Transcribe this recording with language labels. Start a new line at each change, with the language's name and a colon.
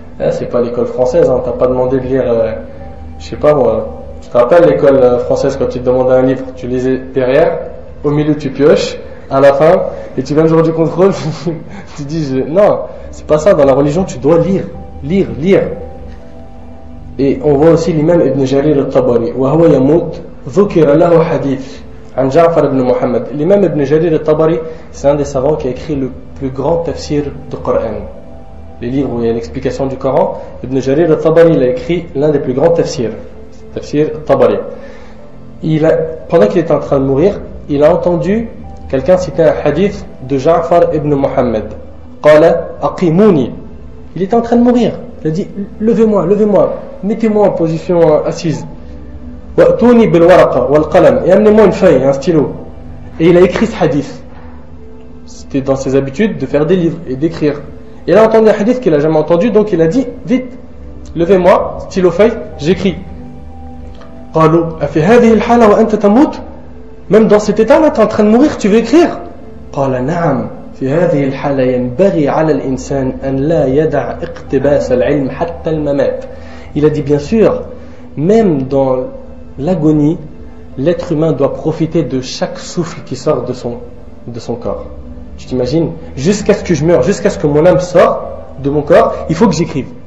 French: C'est pas l'école française, t'as pas demandé de lire, je sais pas moi. Tu te rappelles l'école française quand tu te demandais un livre, tu lisais derrière, au milieu tu pioches, à la fin, et tu viens le jour du contrôle, tu dis non, c'est pas ça, dans la religion tu dois lire. Et on voit aussi l'imam Ibn Jarir al-Tabari,
Arabic: وهو يموت ذكر له حديث عن جعفر بن محمد.
French: L'imam Ibn Jarir al-Tabari, c'est un des savants qui a écrit le plus grand tafsir du Coran. Les livres où il y a l'explication du Coran, Ibn Jarir al-Tabari, il a écrit l'un des plus grands tafsirs, tafsir al-Tabari. Pendant qu'il était en train de mourir, il a entendu quelqu'un citer un hadith de Ja'far ibn Muhammad.
Arabic: Qala aqimuni.
French: Il était en train de mourir. Il a dit levez-moi, mettez-moi en position assise.
Arabic: Wa'tuni bil waraqa wal qalam.
French: Et amenez-moi une feuille et un stylo. Et il a écrit ce hadith. C'était dans ses habitudes de faire des livres et d'écrire. Il a entendu un hadith qu'il n'a jamais entendu, donc il a dit, vite, levez-moi, stylo feuille, j'écris.
Arabic: قالوا أفي هذه الحالة وأنت تموت؟
French: Même dans cet état-là, tu es en train de mourir, tu veux écrire?
Arabic: قال نعم في هذه الحالة ينبغي على الإنسان أن لا يدع اقتباس العلم حتى الممات.
French: Il a dit bien sûr, même dans l'agonie, l'être humain doit profiter de chaque souffle qui sort de son corps. Tu t'imagines? Jusqu'à ce que je meure, jusqu'à ce que mon âme sorte de mon corps, il faut que j'écrive.